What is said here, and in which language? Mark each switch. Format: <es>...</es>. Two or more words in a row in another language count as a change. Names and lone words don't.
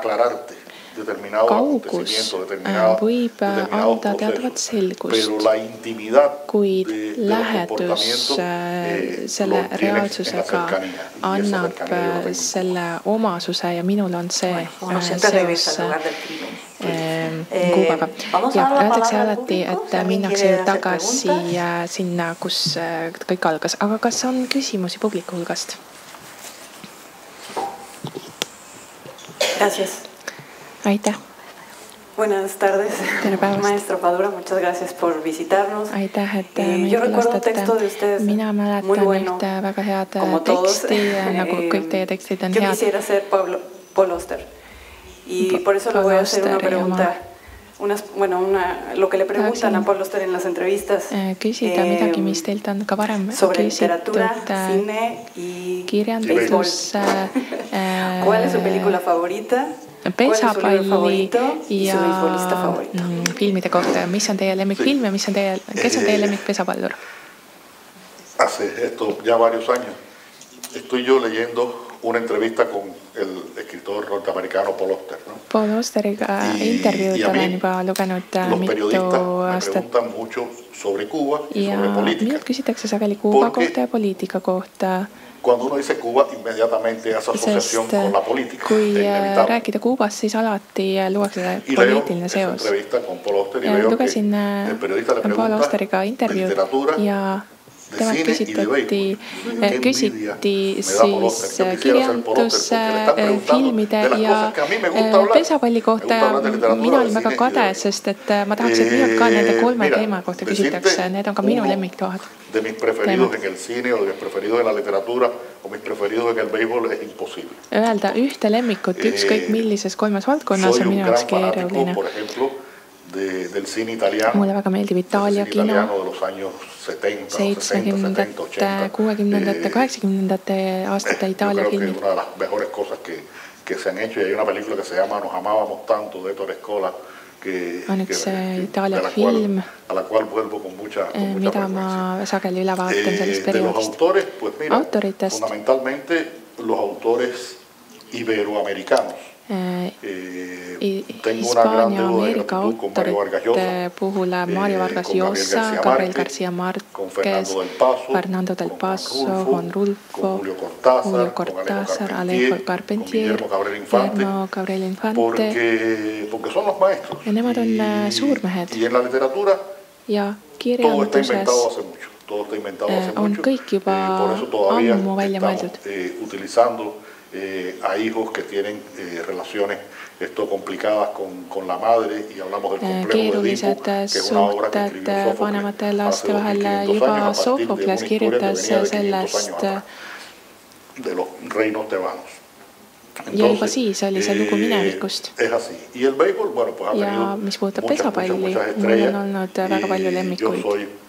<et>Kaugus võib anda teatavat selgust, kuid lähedus selle reaalsusega annab selle omasuse ja minul on see seos Kuubaga. Ja öeldakse alati, et minnakse tagasi sinna, kus kõik algas. Aga kas on küsimusi publiku hulgast?</et> <es>Gracias.</es> <et>Aitäh.</et> <es>Buenas tardes, maestro Padura, muchas gracias por visitarnos.</es> <et>Aitäh, et meid külastate. Mina mäletan ühte väga head teksti, nagu kõik teie tekstid on head.</et> <es>Yo quisiera ser Paul Auster. Y por eso le voy a hacer una pregunta. Lo que le preguntan a Paul Auster en las entrevistas</es> <et>küsida midagi, mis teilt on ka varem</et> <es>sobre literatura, cine y</es> <et>kirjandus.</et> <es>¿Cuál es su película favorita?</es> <et>Pesapalli ja filmide kohta. Mis on teie lemmikfilm ja kes on teie lemmikpesapallur?</et> <es>Hace esto ya varios años estoy yo leyendo una entrevista con el escritor norteamericano Paul Auster, ¿no?</es> <et>Paul Austeriga intervjuud olen juba lugenud mitu aastat. Ja minult küsitakse sageli Kuuba kohta ja poliitika kohta.</et> <es>Cuando uno dice Cuba, inmediatamente esa asociación con la política.</es> <et>Kui rääkida Kuubast, siis alati luuakse poliitiline seos. Lugesin Paul Austeriga intervjuud ja temalt küsiti siis kirjanduse, filmide ja pesapalli kohta ja mina olin väga kade, sest et ma tahaks, et minult ka nende 3 teema kohta küsitakse. Need on ka minu lemmiktohad.</et> <es>De mis preferidos en el cine o de mis preferidos en la literatura o mis preferidos en el béisbol es imposible.</es> <et>Öelda ühte lemmikut ükskõik millises 3 valdkonnas on minu jaoks keeruline.</et> <es>Del cine italiano.</es> <et>Mulle väga meeldib Itaalia kino. 70-ndate, 60-ndate, 80-ndate aastate Itaalia filmid.</et> <es>Una de las mejores cosas que se han hecho y hay una película que se llama Nos amábamos tanto de Ettore Scola</es> <et>on üks Itaalia film,</et> <es>a la cual vuelvo con mucha</es> <et>mida ma sageli üle vaatan sellest perioodist. Autoritest</et> <es>fundamentalmente los autores iberoamericanos.</es> <et>Hispaania, Ameerika autorite puhul Mario Vargas Llosa, Gabriel García Márquez, Fernando del Paso, Juan Rulfo, Julio Cortázar, Alejo Carpentier, Guillermo Gabriel Infante. Ja nemad on suurmehed. Ja kirjanduses on kõik juba ammu välja mõeldud.</et> <es>A hijos que tienen relaciones complicadas con la madre y hablamos del complejo de Edipo, que es una obra que escribió</es> <et>vanemate laste vahel juba Sofokles kirjutas sellest</et> <es>de los reinos tebanos.</es> <et>Ja juba siis oli see lugu minevikust. Ja mis puudutab pesapalli, mul on olnud väga palju lemmikuid.</et>